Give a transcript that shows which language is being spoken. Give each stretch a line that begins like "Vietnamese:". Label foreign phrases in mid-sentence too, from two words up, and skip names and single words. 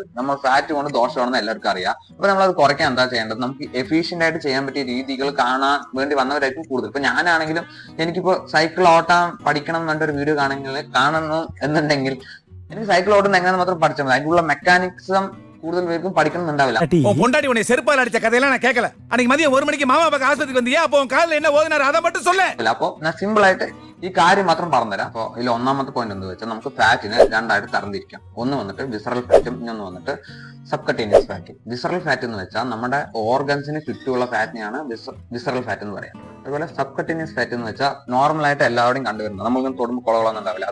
Malayalam: നമ്മൾ ഫാറ്റ് കൊണ്ട് ദോഷമാണെന്ന് എല്ലാവർക്കും അറിയാം. അപ്പൊ നമ്മൾ അത് കുറയ്ക്കാൻ എന്താ ചെയ്യേണ്ടത്? നമുക്ക് എഫിഷ്യന്റ് ആയിട്ട് ചെയ്യാൻ പറ്റിയ രീതികൾ കാണാൻ വേണ്ടി വന്നവരായിരിക്കും കൂടുതൽ. ഇപ്പൊ ഞാനാണെങ്കിലും എനിക്കിപ്പോ സൈക്കിൾ ഓട്ടാൻ പഠിക്കണം എന്ന് പറഞ്ഞൊരു വീഡിയോ കാണണം എന്നുണ്ടെങ്കിൽ എനിക്ക് സൈക്കിൾ ഓട്ടുന്നത് എങ്ങനെയാണെന്ന് മാത്രം പഠിച്ചാൽ മതി. അതിനുള്ള മെക്കാനിക്സം കൂടുതൽ പേർക്കും പഠിക്കണമെന്നുണ്ടാവില്ല.
Tamil: பொண்டாட்டி உன்னை செருப்பால் அடிச்ச கதையெல்லாம் நான் கேட்கல. அன்னைக்கு மதியம் 1 மணிக்கு மாமா பக்கம் ஆஸ்பத்திரிக்கு வந்தியா? அப்போ காலில் என்ன ஓதினாரு அதை மட்டும் சொல்ல.
Malayalam: അപ്പൊ ഞാൻ സിമ്പിൾ ആയിട്ട് ഈ കാര്യം മാത്രം പറഞ്ഞുതരാം. അപ്പൊ ഇതിൽ ഒന്നാമത്തെ പോയിന്റ് എന്ന് വെച്ചാൽ നമുക്ക് ഫാറ്റിനെ രണ്ടായിട്ട് തരംതിരിക്കാം. ഒന്ന് വന്നിട്ട്
English: visceral fat,
Malayalam: ഇന്നൊന്ന് വന്നിട്ട്
English: subcutaneous fat. visceral fat
Malayalam: എന്ന് വെച്ചാൽ നമ്മുടെ ഓർഗൻസിന് ചുറ്റുമുള്ള ഫാറ്റിനെയാണ്
English: visceral fat
Malayalam: എന്ന് പറയാം. അതുപോലെ
English: subcutaneous fat
Malayalam: എന്ന് വെച്ചാൽ നോർമൽ ആയിട്ട് എല്ലാവരുടെയും കണ്ടുവരുന്നത്, നമ്മൾക്കൊന്നും തൊടുമ്പോൾ കുളകളൊന്നും ഉണ്ടാവില്ല.